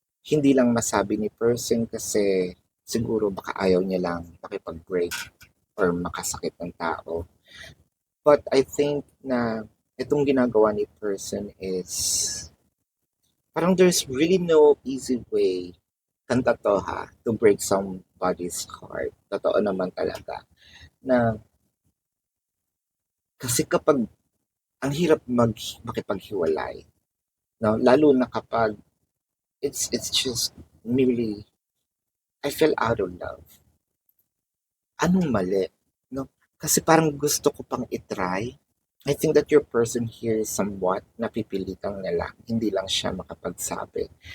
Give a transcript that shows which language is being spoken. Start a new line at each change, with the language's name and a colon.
Filipino: Hindi lang masabi ni person kasi siguro baka ayaw niya lang makipag-break or makasakit ng tao.
English: But I think
Filipino: na itong ginagawa ni person
English: is parang there's really no easy way,
Filipino: kanta to ha,
English: to break somebody's heart.
Filipino: Totoo naman talaga na kasi kapag ang hirap makipaghiwalay, no? Lalo na kapag
English: it's just merely I fell out of love.
Filipino: Anong mali, no? Kasi parang gusto ko pang itry.
English: I think that your person here is somewhat
Filipino: napipilitang na lang, hindi lang siya makapagsabi.